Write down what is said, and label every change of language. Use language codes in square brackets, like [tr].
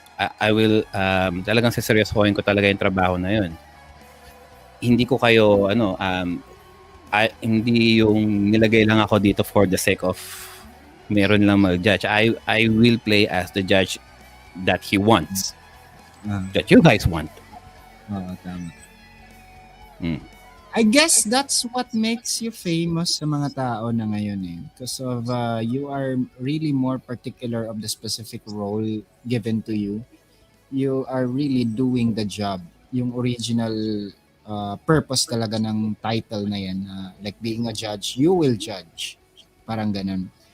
[tl] I will talagang seseryosohin ko talaga yung trabaho na yun. Hindi ko kayo hindi yung nilagay lang ako dito for the sake of meron lang mag-judge. [en] I will play as the judge that he wants. That you guys want. [tl] Tama. [en] I guess that's what makes you famous [tl] sa mga tao na ngayon eh. [en] Because of you are really more particular of the specific role given to you. You are really doing the job. [tl] Yung original purpose talaga ng title na yan, [en] like being a judge, you will judge. [tl] Parang ganun.